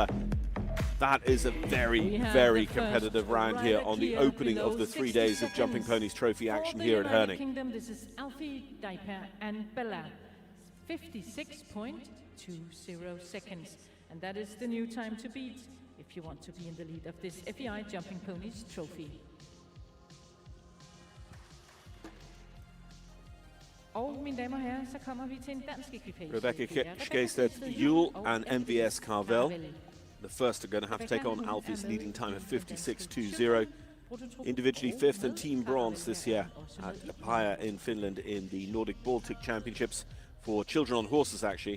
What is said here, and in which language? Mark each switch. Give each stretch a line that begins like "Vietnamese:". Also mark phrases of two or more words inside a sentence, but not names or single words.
English: That is a very competitive round here on the opening of the 3 days of Jumping Ponies Trophy action here at Herning. Kingdom, this is Alfie Diaper and Bella, 56.20 seconds. And that is the new time to beat if you want to be in the lead of this FEI Jumping Ponies Trophy.
Danish: Og mine damer og herrer, så kommer vi til en dansk ekvipage.
English: Rebecca Skæstedt-Juhl and MVS Carvel. The first are going to have to take on Alfie's leading time of 56.20. Individually 5th and team bronze this year at Apaya in Finland in the Nordic Baltic Championships for children on horses, actually.